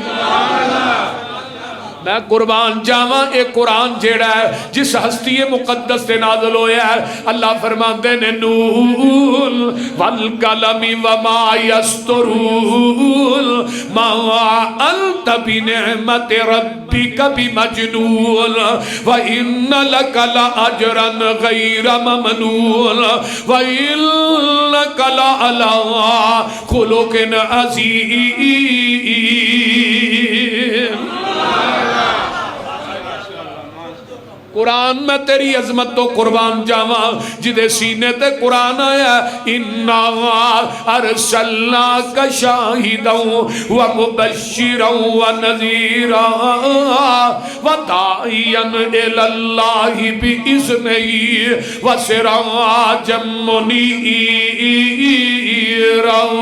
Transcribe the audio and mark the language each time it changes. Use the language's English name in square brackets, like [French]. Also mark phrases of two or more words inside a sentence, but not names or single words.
[Punjabi] ਮੈਂ ਕੁਰਬਾਨ ਜਾਵਾਂ, ਇੱਕ ਕੁਰਾਨ ਜਿਹੜਾ ਹੈ ਜਿਸ ਹਸਤੀ ਮੁਕੱਦਸ ਸੇ ਨਾਜ਼ਿਲ ਹੋਇਆ ਹੈ, ਅੱਲਾਹ ਫ਼ਰਮਾਤੇ ਨੇ [Arabic] ن والقلم وما يسطرون ما أنت بنعمة ربك بمجنون وإن لك لأجرا غير ممنون وإنك لعلى خلق عظيم. [Punjabi] ਕੁਰਾਨ ਮੇਂ ਤੇਰੀ ਅਜ਼ਮਤ ਤੋਂ ਕੁਰਬਾਨ ਜਾਵਾਂ ਜਿਦੇ ਸੀਨੇ ਤੇ ਕੁਰਾਨ ਆਇਆ। [Arabic] إنا أرسلناك شاهدا ومبشرا ونذيرا وداعيا إلى الله بإذنه وسراجا منيرا.